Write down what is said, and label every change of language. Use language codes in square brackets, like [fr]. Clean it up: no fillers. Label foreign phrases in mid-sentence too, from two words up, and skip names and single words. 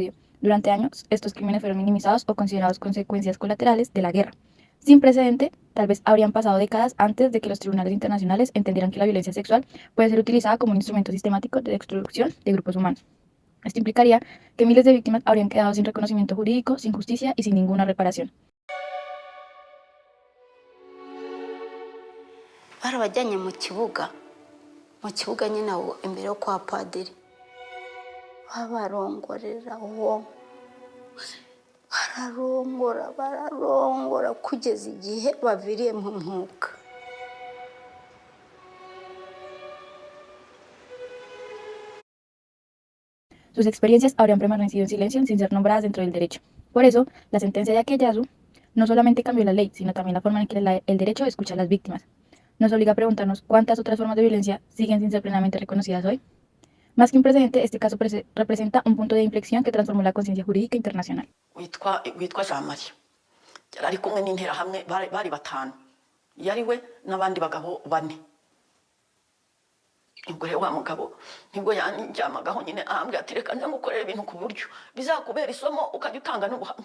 [es] Durante años, estos crímenes fueron minimizados o considerados consecuencias colaterales de la guerra. sin precedente. Tal vez habrían pasado décadas antes de que los tribunales internacionales entendieran que la violencia sexual puede ser utilizada como un instrumento sistemático de destrucción de grupos humanos. Esto implicaría que miles de víctimas habrían quedado sin reconocimiento jurídico, sin justicia y sin ninguna reparación. [rw] barabajyanye mu kibuga nyine aho imbere yo kwa padiri babarongorera uwo bararongora kugeza igihe baviriye mu mwuka. [es] Sus experiencias habrían permanecido en silencio sin ser nombradas dentro del derecho. Por eso, la sentencia de Akeyasu no solamente cambió la ley, sino también la forma en que el derecho escucha a las víctimas. Nos obliga a preguntarnos cuántas otras formas de violencia siguen sin ser plenamente reconocidas hoy. Más que un precedente, este caso representa un punto de inflexión que transformó la conciencia jurídica internacional. [rw] witwa Jean Marie yari ari kumwe n'interahamwe bari batanu, yari we n'abandi bagabo bane. Ubwo rero wa mugabo nibwo yanjyamagaho nyine ahambwe ati reka ndamukorera ibintu ku buryo bizakubera isomo ukajya utanga n'ubuhamya.